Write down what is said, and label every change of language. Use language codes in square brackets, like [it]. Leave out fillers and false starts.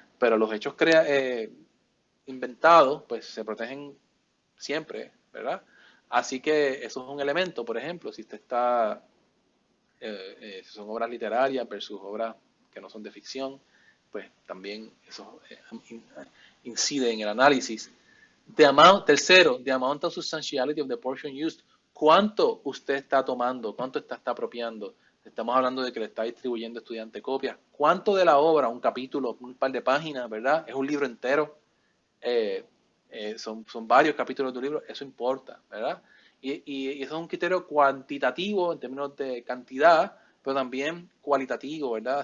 [es] Pero los hechos inventados, pues se protegen siempre, ¿verdad? Así que eso es un elemento, por ejemplo, si usted está, son obras literarias versus obras que no son de ficción, pues también eso incide en el análisis. [en] Tercero, the amount of substantiality of the portion used. [es] ¿Cuánto usted está tomando? ¿Cuánto está apropiando? Estamos hablando de que le está distribuyendo estudiante copias. ¿Cuánto de la obra, un capítulo, un par de páginas, ¿verdad? Es un libro entero. Son varios capítulos de un libro. Eso importa, ¿verdad? Y eso es un criterio cuantitativo en términos de cantidad, pero también cualitativo, ¿verdad?